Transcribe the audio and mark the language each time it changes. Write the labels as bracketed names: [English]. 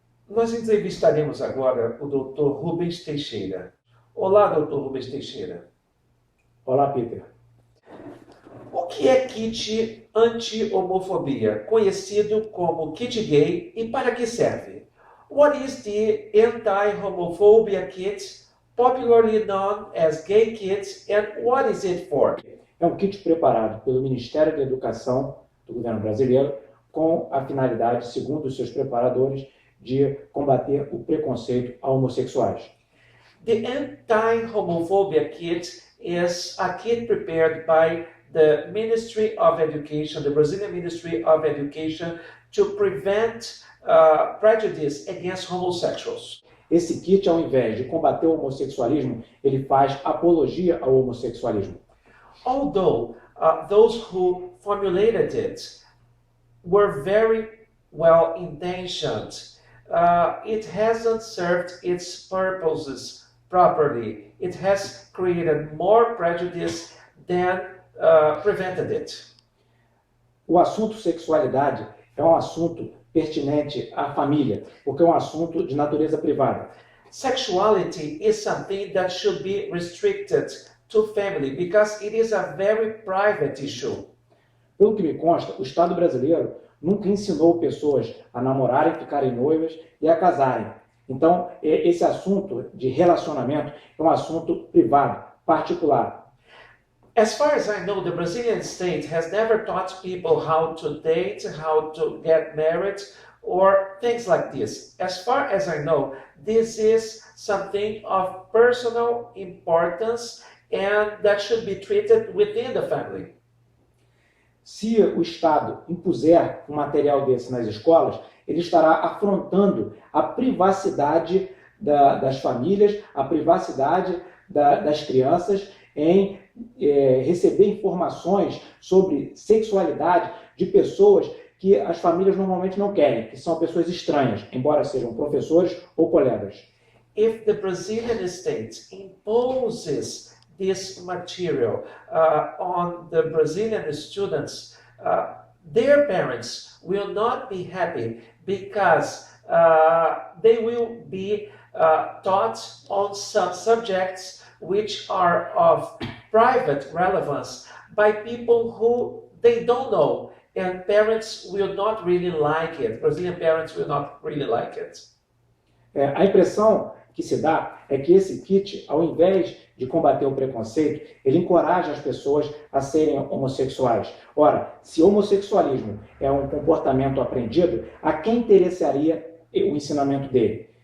[Portuguese] Nós entrevistaremos agora o Dr. Rubens Teixeira. Olá, Dr. Rubens Teixeira. Olá, Peter. O que é kit anti-homofobia, conhecido como kit gay, e para que serve? [English] What is the anti-homophobia kit, popularly known as gay kit, and what is it for? [Portuguese] É um kit preparado pelo Ministério da Educação do governo brasileiro com a finalidade, segundo os seus preparadores, de combater o preconceito a homossexuais. [English] The anti-homophobia kit is a kit prepared by the Ministry of Education, the Brazilian Ministry of Education, to prevent prejudice against homosexuals. [Portuguese] Esse kit, ao invés de combater o homossexualismo, ele faz apologia ao homossexualismo. [English] Although those who formulated it were very well intentioned, it hasn't served its purposes properly. It has created more prejudice than prevented it. [Portuguese] O assunto sexualidade é um assunto pertinente à família, porque é um assunto de natureza privada. [English] Sexuality is something that should be restricted to family because it is a very private issue. [Portuguese] Pelo que me consta, o Estado brasileiro nunca ensinou pessoas a namorarem, ficarem noivas e a casarem. Então, esse assunto de relacionamento é um assunto privado, particular. [English] As far as I know, the Brazilian state has never taught people how to date, how to get married, or things like this. As far as I know, this is something of personal importance and that should be treated within the family. [Portuguese] Se o Estado impuser um material desse nas escolas, ele estará afrontando a privacidade das famílias, a privacidade das crianças em receber informações sobre sexualidade de pessoas que as famílias normalmente não querem, que são pessoas estranhas, embora sejam professores ou colegas. [English] If the Brazilian state imposes this material on the Brazilian students, their parents will not be happy because they will be taught on some subjects which are of private relevance by people who they don't know, and parents will not really like it. Brazilian parents will not really like it. [Portuguese] A impressão que se dá é que esse kit, ao invés de combater o preconceito, ele encoraja as pessoas a serem homossexuais. Ora, se homossexualismo é um comportamento aprendido, a quem interessaria o ensinamento dele?